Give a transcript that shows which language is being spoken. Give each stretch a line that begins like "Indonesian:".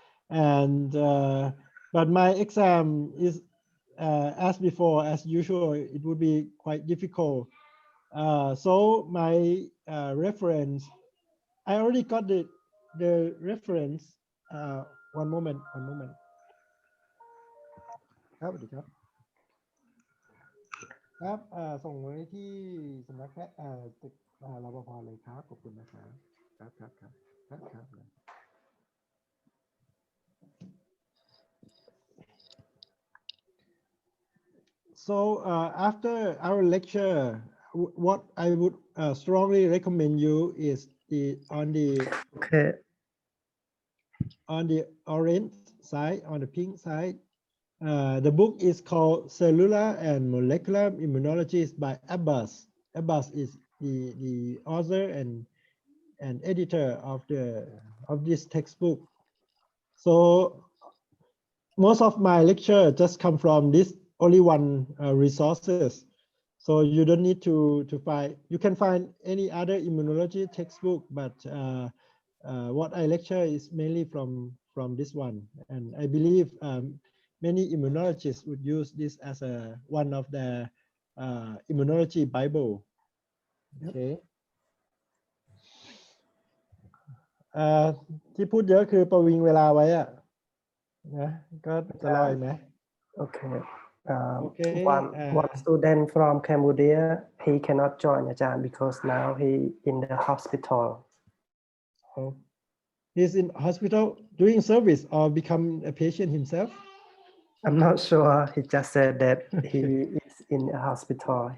English: And but my exam is as before, as usual, it would be quite difficult. So my reference, I already got the reference. One moment.
Thai: ครับสวัสดีครับครับส่งไว้ที่สำนักแพทย์ตึกรปภเลยครับขอบคุณนะครับครับ
English: So after our lecture, what I would strongly recommend you is on the orange side, on the pink side. The book is called Cellular and Molecular Immunology by Abbas. Abbas is the author and editor of this textbook. So most of my lecture just come from this only one resources. So you don't need to find, you can find any other immunology textbook, but what I lecture is mainly from this one. And I believe many immunologists would use this as one of the immunology Bible. Okay.
Thai: ที่พูดเยอะคือประวิงเวลาไว้อะนะก็จะรออีกไหม
English: Okay. Okay. One student from Cambodia, he cannot join Ajahn because now he in the hospital. Oh, he's in hospital doing service or become a patient himself? I'm not sure. He just said that he is in a hospital.